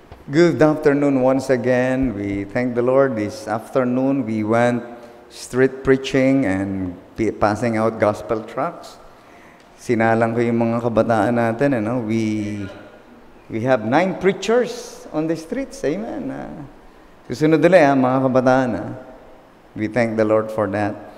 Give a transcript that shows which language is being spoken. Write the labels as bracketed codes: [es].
[en] Good afternoon once again. We thank the Lord. This afternoon we went street preaching and passing out gospel tracts. [tl] Sinalang ko yung mga kabataan natin, ano? [en] We have 9 preachers on the streets. Amen. [tl] Susunod ulit, mga kabataan. [en] We thank the Lord for that.